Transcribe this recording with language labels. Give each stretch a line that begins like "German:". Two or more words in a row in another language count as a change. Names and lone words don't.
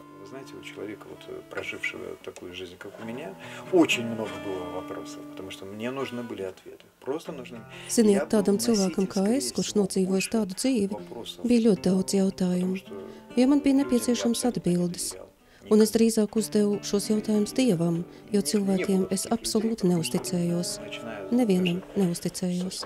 Russian: знаете, у человека, вот, прожившего такую жизнь, как у меня, очень много было вопросов, потому что мне нужны были ответы. Просто нужны.
Latvian: Ziniet, tādam cilvēkam kā es, kurš nodzīvojis tādu dzīvi, bija ļoti daudz jautājumu, jo man bija nepieciešams atbildes. Un es drīzāk uzdevu šos jautājumus Dievam, jo cilvēkiem es absolūti neusticējos. Nevienam neusticējos.